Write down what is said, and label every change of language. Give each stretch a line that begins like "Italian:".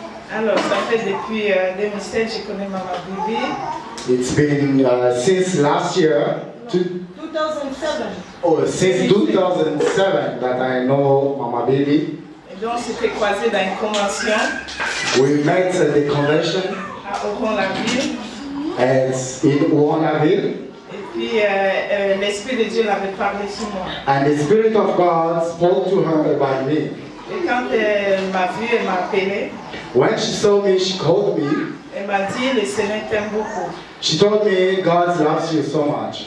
French: Alors, ça fait depuis 2007, je connais Maman Bibi.
English: It's been since last year, 2007. Since 2007 that I know Mama Bibi.
French: Et donc, c'était croisé dans une convention.
English: We met at the convention.
French: À Oron-la-Ville.
English: As in Ouanaville.
French: Et puis l'Esprit de Dieu l'avait parlé sur moi.
English: And the Spirit of God spoke to her about me.
French: Et quand elle m'a vu, elle m'a appelé.
English: When she saw me, she called me.
French: Elle m'a dit, le Seigneur t'aime beaucoup.
English: She told me God loves you so much.